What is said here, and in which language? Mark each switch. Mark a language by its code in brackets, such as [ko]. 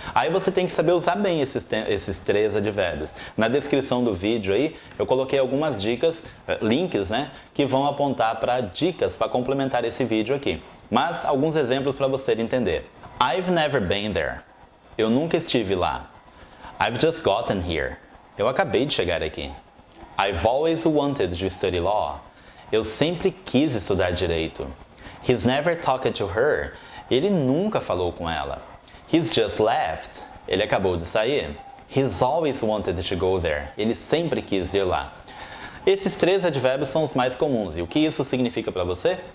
[pt] Aí você tem que saber usar bem esses 3 advérbios. Na descrição do vídeo aí, eu coloquei algumas dicas, links, né, que vão apontar para dicas para complementar esse vídeo aqui. Mas alguns exemplos para você entender. [en] I've never been there. [pt] Eu nunca estive lá. [en] I've just gotten here. [pt] Eu acabei de chegar aqui. [en] I've always wanted to study law. [pt] Eu sempre quis estudar direito. [en] He's never talked to her. [pt] Ele nunca falou com ela. [en] He's just left. [pt] Ele acabou de sair. [en] He's always wanted to go there. [pt] Ele sempre quis ir lá. Esses 3 advérbios são os mais comuns. E o que isso significa para você?